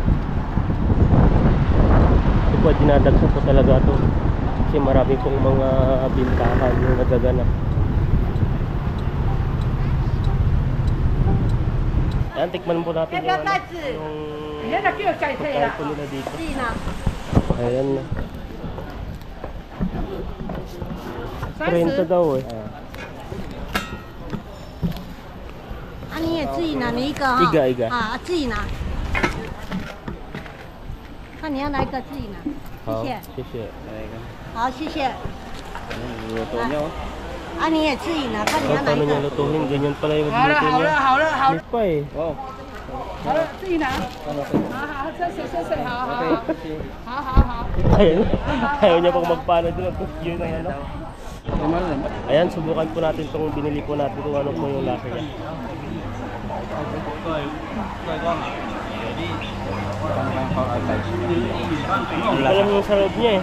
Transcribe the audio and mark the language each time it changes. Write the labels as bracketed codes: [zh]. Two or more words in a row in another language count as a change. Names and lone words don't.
[tl] Ito po, dinadagsa po talaga ito kasi marami pong mga bintahan yung nagaganap. Yan, tikman po natin yung pagkain po nila dito. Ayan na 30 daw eh. [zh] 你也自己拿你一个哈，一个啊，自己拿。那你要哪一个自己拿？谢谢，谢谢。好，谢谢。啊，你也自己拿，看你要哪一个。 [tl] lutuhin, ganyan pala yung magluto niya. [zh] 好了，好了。 [tl] Pa eh. [zh] 好了，自己拿。好，谢谢，好。 [tl] Ayaw niya pong magpano doon. Yun ang Ayan, subukan po natin itong binili po natin kung ano po yung lasa niya. Alam mo sa loob niya eh.